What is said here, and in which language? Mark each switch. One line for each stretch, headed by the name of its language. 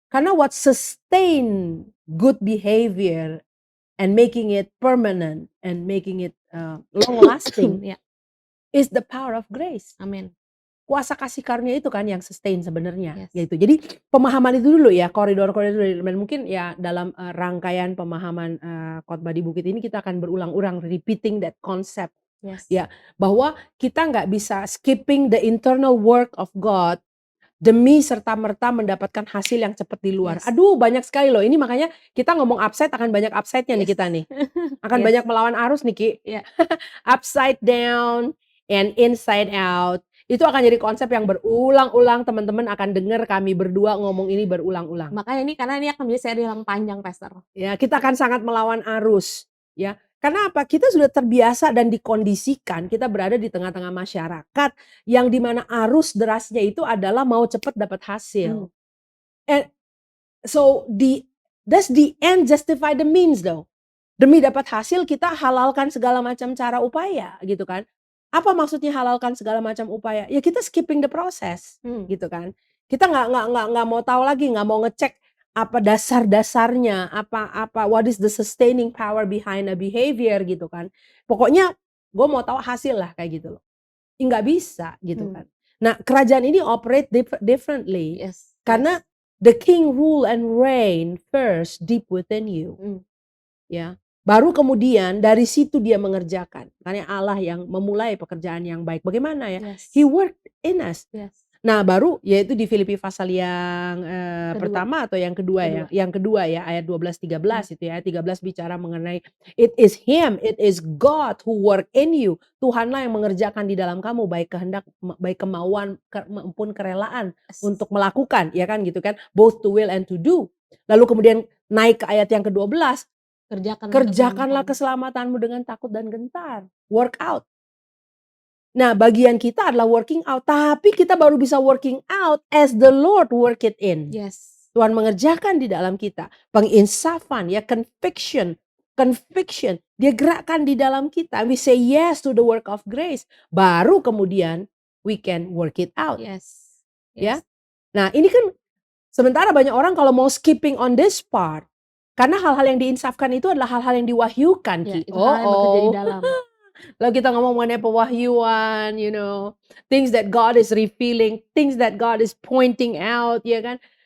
English: Karena what sustain good behavior and making it permanent and making it, long lasting
Indonesian: Ya.
English: is the power of grace.
Indonesian: Amin. Kuasa kasih karunia itu kan yang sustain sebenarnya,
English: Yes.
Indonesian: gitu. Jadi pemahaman itu dulu ya, koridor-koridor, dan mungkin ya dalam, rangkaian pemahaman, khotbah di bukit ini kita akan berulang-ulang
English: repeating that concept Yes.
Indonesian: Ya, bahwa kita nggak bisa
English: skipping the internal work of God
Indonesian: demi serta-merta mendapatkan hasil yang cepat di luar.
English: Yes.
Indonesian: Aduh, banyak sekali loh. Ini makanya kita ngomong upside akan banyak upside-nya nih
English: Yes.
Indonesian: kita nih. Akan banyak melawan arus nih, Ki. Iya.
English: Upside down and inside out.
Indonesian: Itu akan jadi konsep yang berulang-ulang, teman-teman akan dengar kami berdua ngomong ini berulang-ulang. Makanya ini karena ini akan menjadi seri yang panjang, Pastor. Ya, kita akan sangat melawan arus, ya. Karena apa? Kita sudah terbiasa dan dikondisikan kita berada di tengah-tengah masyarakat yang di mana arus derasnya itu adalah mau cepat dapat hasil.
English: And so does the end justify the means though?
Indonesian: Demi dapat hasil kita halalkan segala macam cara upaya gitu kan. Apa maksudnya halalkan segala macam upaya? Ya kita
English: skipping the process
Indonesian: gitu kan. Kita nggak mau tahu lagi, nggak mau ngecek apa dasar-dasarnya, apa
English: what is the sustaining power behind a behavior
Indonesian: gitu kan. Pokoknya gue mau tahu hasil lah kayak gitu loh. Nggak bisa gitu kan. Nah, kerajaan ini
English: operate differently Yes. karena the king rule and reign first deep within you.
Indonesian: Ya. Baru kemudian dari situ dia mengerjakan. Karena Allah yang memulai pekerjaan yang baik. Bagaimana ya?
English: Yes. He worked in us. Yes.
Indonesian: Nah, baru yaitu di Filipi pasal yang Kedua. pertama atau yang kedua ya? Kedua. Yang kedua ya, ayat 12-13 itu ya. Ayat 13 bicara mengenai
English: it is him, it is God who work in you.
Indonesian: Tuhanlah yang mengerjakan di dalam kamu baik kehendak, baik kemauan maupun kerelaan
English: Yes.
Indonesian: untuk melakukan, ya kan gitu kan?
English: Both to will and to do.
Indonesian: Lalu kemudian naik ke ayat yang ke-12, kerjakanlah keselamatanmu dengan takut dan gentar.
English: Work out.
Indonesian: Nah, bagian kita adalah
English: working out,
Indonesian: tapi kita baru bisa
English: working out as the Lord work it in. Yes.
Indonesian: Tuhan mengerjakan di dalam kita. Penginsafan, ya, conviction. Dia gerakkan di dalam kita.
English: We say yes to the work of grace.
Indonesian: Baru kemudian
English: we can work it out. Yes.
Indonesian: Ya. Nah, ini kan sementara banyak orang kalau mau
English: skipping on this part,
Indonesian: karena hal-hal yang diinsafkan itu adalah hal-hal yang diwahyukan. Ya, itu hal yang bekerja di dalam. Lalu kita ngomong mengenai pewahyuan,
English: things that God is revealing, things that God is pointing out,
Indonesian: ya kan?